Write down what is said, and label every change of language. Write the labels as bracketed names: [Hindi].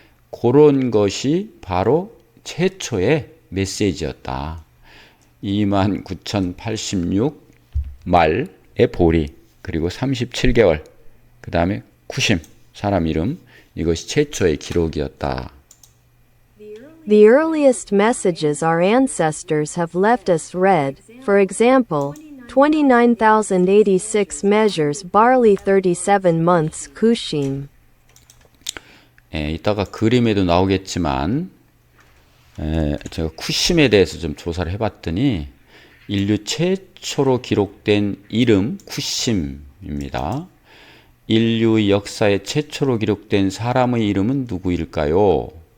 [Korean] 그런 것이 바로 최초의 메시지였다. 29,086말의 보리 그리고 37개월 그 다음에 쿠심 사람 이름 이것이 최초의 기록이었다. [English] The earliest messages our ancestors have left us read, for example, 29,086 measures barley 37 months kushim. [Korean] 이따가 그림에도 나오겠지만 제가 쿠심에 대해서 좀 조사를 해봤더니 인류 최초로 기록된 이름 쿠심입니다. 인류의 역사에 최초로 기록된 사람의 이름은 누구일까요?